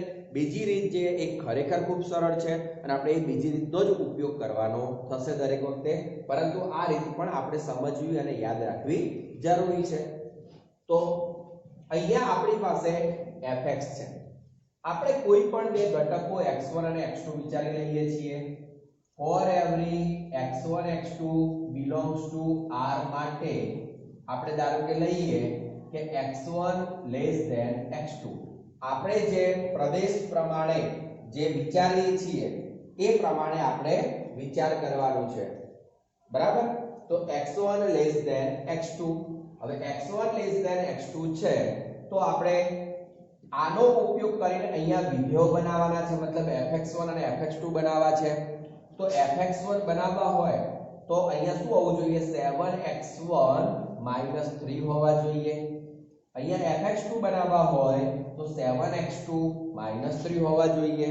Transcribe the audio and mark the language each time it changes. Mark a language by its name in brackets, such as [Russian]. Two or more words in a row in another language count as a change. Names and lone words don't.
[Gujarati] બીજી રીત જે એક ખરેખર ખૂબ સરળ છે અને આપણે એ બીજી રીતનો જ ઉપયોગ કરવાનો થશે દરેક વખતે. પરંતુ આ રીત પણ આપણે સમજવી અને યાદ રાખવી જરૂરી છે. તો અહીંયા આપણી પાસે fx છે. આપણે કોઈ પણ બે ઘટકો x1 અને x2 વિચારી લઈએ છીએ. [English] for every x1 x2 belongs to r [Gujarati] માટે આપણે ધારો કે લઈએ કે x1 [English] less than [Gujarati] x2. આપણે જે પ્રદેશ પ્રમાણે જે વિચારીએ છીએ એ પ્રમાણે આપણે વિચાર કરવાનો છે. બરાબર, તો x1 [English] less than [Gujarati] x2. હવે x1 [English] less than [Gujarati] x2 છે તો આપણે આનો ઉપયોગ કરીને અહીંયા વિધેયો બનાવવાના છે, મતલબ fx1 અને fx2 બનાવવા છે. તો fx1 બનાવવા હોય તો અહીંયા શું આવવું જોઈએ? 7x1 -3 હોવા જોઈએ. અહીંયા fx2 બનાવવા હોય તો 7x2 -3 હોવા જોઈએ.